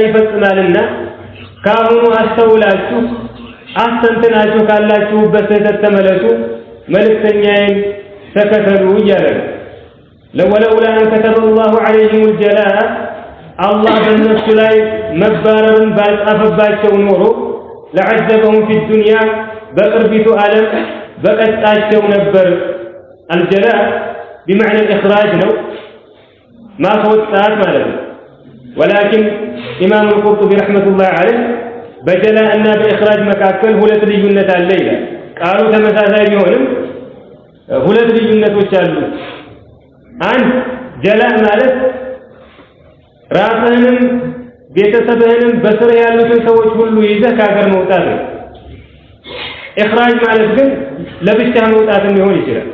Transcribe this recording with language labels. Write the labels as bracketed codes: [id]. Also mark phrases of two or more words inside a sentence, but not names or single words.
[am] ይፈጽማልና ካሁኑ አስተውላችሁ አስተንትናችሁ ካላችሁበት ስህተት ተመለሱ፣ መልእክተኛዬን ተከተሉ እያለ ነው። [ar] ولولا أن كتب الله عليهم الجلاء [am] አላህ በእነሱ ላይ መባረርን ባልጻፈባቸው ኖሮ [ar] لعذبهم في الدنيا [am] በቅርቢቱ ዓለም በቀጣቸው ነበር። አልጀላ [ar] بمعنى الإخراج [am] ነው ማስወጣት ማለት ነው። ولكن ኢማም [ar] القرطبي رحمة الله عليه [am] በጀላእ እና በኢኽራጅ መካከል ሁለት ልዩነት አለ ይላል። ቃሉ ተመሳሳይ ቢሆንም ሁለት ልዩነቶች አሉ። አንድ ጀላእ ማለት ራስህንም ቤተሰብህንም በስር ያሉትን ሰዎች ሁሉ ይዘህ ከሀገር መውጣት ነው። ኢኽራጅ ማለት ግን ለብቻ መውጣትም ሊሆን ይችላል።